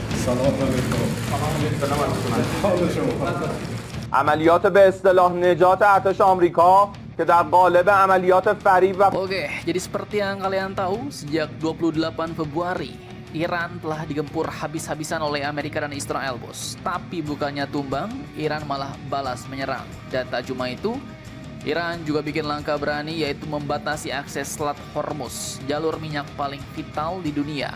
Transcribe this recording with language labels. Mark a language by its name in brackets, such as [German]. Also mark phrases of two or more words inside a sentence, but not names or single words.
[Persian] عملیات به اصطلاح نجات ارتش آمریکا که در قالب عملیات فریب و [Indonesian] Oke, jadi seperti yang kalian tahu, sejak 28 Februari, Iran telah digempur habis-habisan oleh Amerika dan Israel, bos. Tapi bukannya tumbang, Iran malah balas menyerang. Dan tak cuma itu, Iran juga bikin langkah berani, yaitu membatasi akses Selat Hormuz, jalur minyak paling vital di dunia.